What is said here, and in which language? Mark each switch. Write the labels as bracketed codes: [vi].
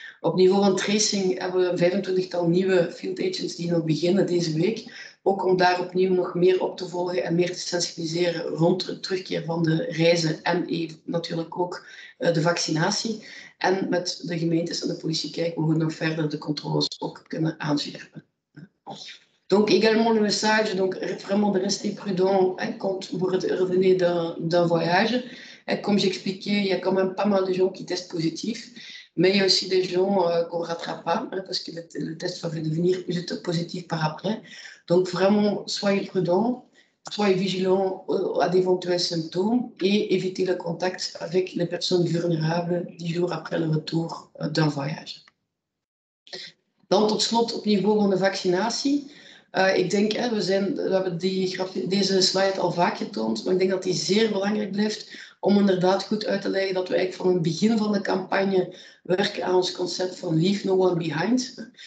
[nl] Op niveau van tracing hebben we 25-tal nieuwe field agents die nog beginnen deze week. Ook om daar opnieuw nog meer op te volgen en meer te sensibiliseren rond de terugkeer van de reizen en natuurlijk ook de vaccinatie. En met de gemeentes en de politie kijken hoe we nog verder de controles ook kunnen aanscherpen. [fr] Donc également le message, donc vraiment de rester prudent quand vous revenez d'un voyage. Comme j'expliquais, il y a quand même pas mal de gens qui testent positifs, mais il y a aussi des gens qu'on ne rattrape pas parce que le test va devenir juste positif par après. Donc vraiment, soyez prudents, soyez vigilants à d'éventuels symptômes et évitez le contact avec les personnes vulnérables 10 jours après le retour d'un voyage. [nl] Dan tot slot op niveau van de vaccinatie. Ik denk, we hebben deze slide al vaak getoond, maar ik denk dat die zeer belangrijk blijft om inderdaad goed uit te leggen dat we eigenlijk van het begin van de campagne werken aan ons concept van Leave No One Behind.